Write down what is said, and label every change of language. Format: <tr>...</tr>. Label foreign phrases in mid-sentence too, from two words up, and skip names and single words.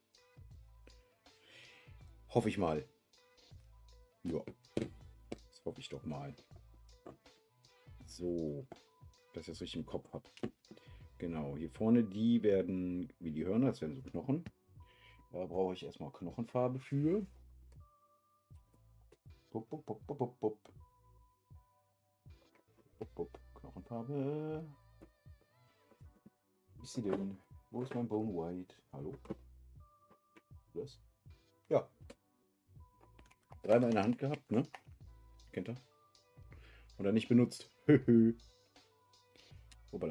<de>Hoffe ich mal. Ja. Das hoffe ich doch mal. So. Dass ich das richtig im Kopf habe. Genau, hier vorne, die werden wie die Hörner, das werden so Knochen. Da brauche ich erstmal Knochenfarbe für. Bup, bup, bup, bup, bup, bup. Bup, bup. Knochenfarbe. Wie ist sie denn? Wo ist mein Bone White? Hallo? Was? Ja. Dreimal in der Hand gehabt, ne? Kennt ihr? Oder nicht benutzt. Hoppala.</de>